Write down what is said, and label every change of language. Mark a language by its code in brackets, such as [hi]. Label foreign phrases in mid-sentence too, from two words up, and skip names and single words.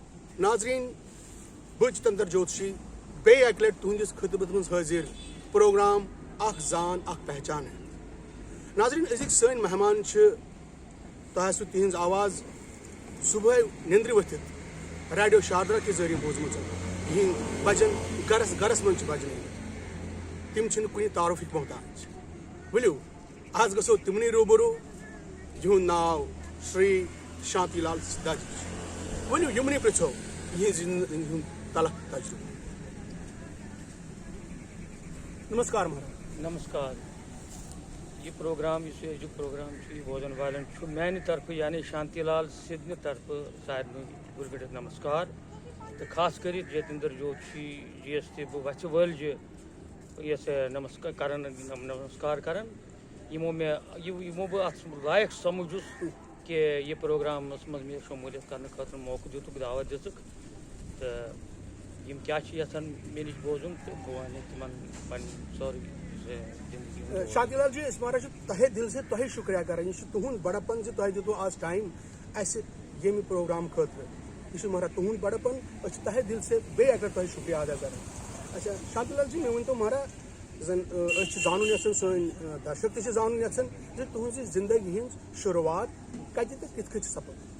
[ks] ناظرین بہٕ چتندر جوتشی بیٚیہِ اکہِ لٹہِ تُہنٛدِس خدمت منٛز حٲضِر پروگرام اکھ زان اکھ پہچان ہے. ناظرین أزِکۍ سٲنۍ مہمان چھِ تۄہہِ آسوٕ تِہنٛز آواز صبحٲے نِندرِ ؤتھِتھ ریڈیو شاردرا کہِ ذٔریعہٕ بوٗزمٕژ. یِہِنٛدۍ بجن گرس گرس منٛز چھِ بجنٲمٕتۍ. تِم چھِنہٕ کُنہِ تعارُفٕکۍ محتاج. ؤلِو آز گژھو تِمنٕے روٗبروٗ. یِہُنٛد ناو شری شانتی لال سِدھا جی چھُ. ؤلِو یِمنٕے پرٛژھو یِہنٛز زندگی ہُنٛد تلخ تجربہٕ. نمسکار مہاراج. نمسکار. یہ پروگرام اس ایجک پروگرام یہ بوزن والن میانہ طرف یعنی شانتی لال سدھنہ طرف سارے گرگٹس نمسکار. تو خاص کر جتندر جوشی جی ایس ٹی وچہ ولجہ یس نمسکار کران یمو بہ ات لائق سمجھس کہ یہ پروگرام مز شمولیت کرنے خاطر موقع دتک دعوت دژک. تو یم کیا یژھان مے نش بوزن تو بہ ون تمن سوری زندگی. شانتی لال جی اس مہاراج [ur] تہہ دل سے [ks] تۄہہِ شُکریہ کران. یہ تہُنٛد بڑپن زِ تۄہہِ دِتوٕ آز ٹایم اسہِ ییٚمہِ پروگرام خٲطرٕ. یہ مہاراج تہُنٛد بڑپن أسۍ چھِ [ur] تہہ دل سے [ks] بیٚیہِ اکہِ لٹہِ تۄہہِ شُکریہ ادا کران. اچھا شانتی لال جی مےٚ ؤنۍتو مہاراج زن أسۍ چھِ زانُن یژھان سٲنۍ درشک تہِ چھِ زانُن یژھان زِ تُہنٛزِ زندگی ہٕنٛز شروعات کتہِ تہٕ کِتھ کٔنۍ چھِ سپٕز.